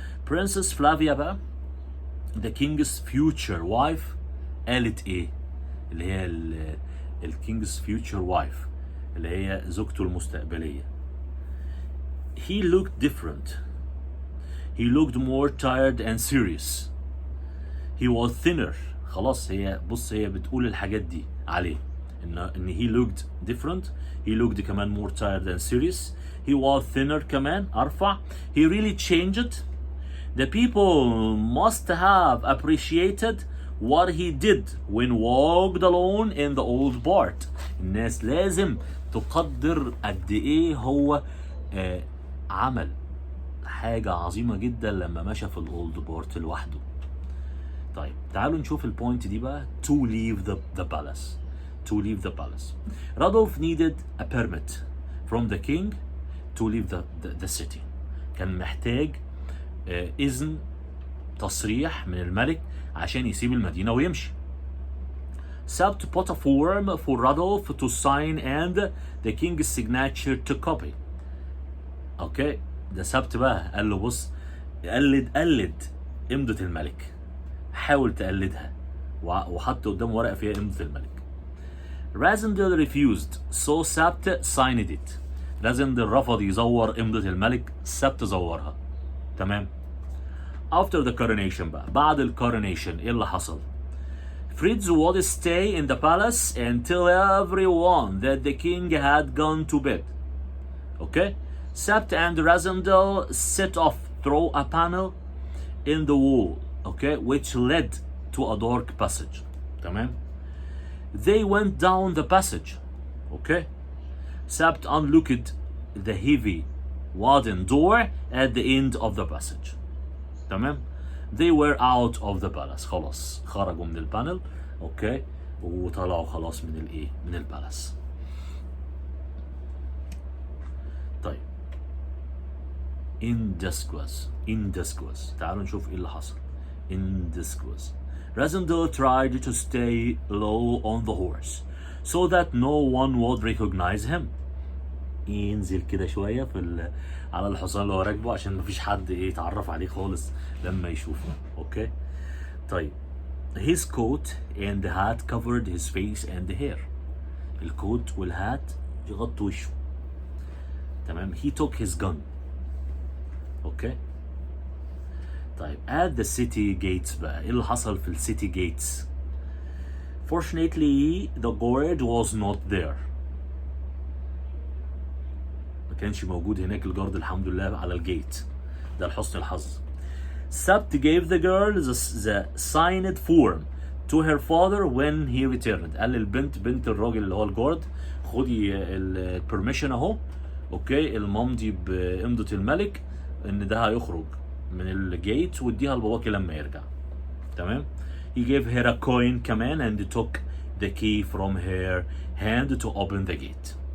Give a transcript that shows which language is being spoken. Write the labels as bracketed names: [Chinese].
[Arabic] Princess Flavia بقى [English] the king's future wife [Arabic] قالت ايه؟ اللي هي الكينج's future wife اللي هي زوجته المستقبلية. [English] He looked different. He looked more tired and serious. He was thinner. [Arabic] خلاص هي بص هي بتقول الحاجات دي عليه ان [English] he looked different. He looked كمان more tired and serious. He was thinner [Arabic] كمان أرفع. [English] He really changed. The people must have appreciated what he did when walked alone in the old part. [Arabic] الناس لازم تقدر قد ايه هو عمل حاجة عظيمة جدا لما مشى في الاولد بارت لوحده. طيب تعالوا نشوف البوينت دي بقى. [English] To leave the palace. To leave the palace. Rudolph needed a permit from the king to leave the city. [Arabic] كان محتاج إذن تصريح من الملك عشان يسيب المدينة ويمشي. [English] Sabt put a form for Rudolph to sign and the king's signature to copy. [Arabic] اوكي ده سبت بقى قال له بص قلد امضة الملك، حاول تقلدها، وحط قدامه ورقة فيها امضة الملك. [English] Razendel refused so Sabt signed it. [Arabic] رازندل رفض يزور امضة الملك، سبت زورها. تمام. [English] After the coronation [Arabic] بقى بعد الكورونيشن ايه اللي حصل؟ [English] Fritz would stay in the palace and tell everyone that the king had gone to bed. Okay? Sabt and Razendel set off through a panel in the wall, okay, which led to a dark passage. [Arabic] تمام. [English] They went down the passage, okay. Sabt unlocked the heavy wooden door at the end of the passage. تمام. They were out of the palace. [Arabic] خلاص خرجوا من البانل، اوكي، وطلعوا خلاص من الايه؟ من البالاس. طيب [English] in disguise [Arabic] تعالوا نشوف ايه اللي حصل. [English] In disguise Razendel tried to stay low on the horse so that no one would recognize him. [Arabic] ينزل كده شويه على الحصان اللي هو راكبه عشان مفيش حد يتعرف عليه خالص لما يشوفه. اوكي. [English] طيب his coat and hat covered his face and hair. [Arabic] الكوت والهات يغطوا وشه. تمام. [English] he took his gun. [Arabic] اوكي. [English] طيب at the city gates [Arabic] بقى ايه اللي حصل في الcity gates؟ [English] Fortunately the guard was not there. [Arabic] ما كانش موجود هناك الجارد الحمد لله على الجيت. ده لحسن الحظ. [English] Sabt gave the girl the signed form to her father when he returned. [Arabic] قال للبنت بنت الراجل اللي هو الجارد خدي البرميشن اهو، اوكي، الممضي بامضة الملك ان ده هيخرج من الجيت واديها لباباكي لما يرجع. تمام. [English] He gave her a coin كمان and took the key from her hand to open the gate.